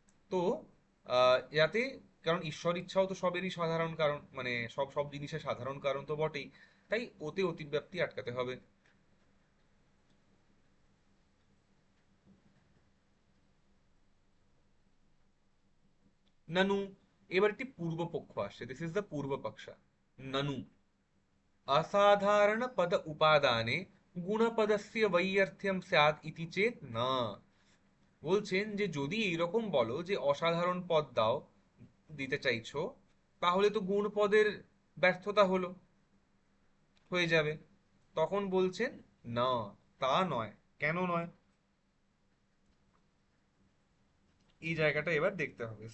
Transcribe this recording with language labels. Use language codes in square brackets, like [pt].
[bn] তো যাতে, কারণ ঈশ্বর ইচ্ছাও তো সবেরই সাধারণ কারণ, মানে সব সব জিনিসের সাধারণ কারণ তো বটেই, তাই ওতে অতিব্যাপ্তি আটকাতে হবে। ननु, এবার একটি পূর্ব পক্ষ আসছে, [en] This is the পূর্ব পক্ষা। [sa] ননু असाधारण पद उपादाने गुणपदस्य वैयर्थ्यम स्यात् इति चेत [bn] না। বলছেন যে যদি এইরকম বলো যে অসাধারণ পদ দাও, দিতে চাইছো, তাহলে তো গুণ পদের ব্যর্থতা হলো, হয়ে যাবে। তখন বলছেন না, তা নয়। কেন নয়, এই জায়গাটা এবার দেখতে হবে।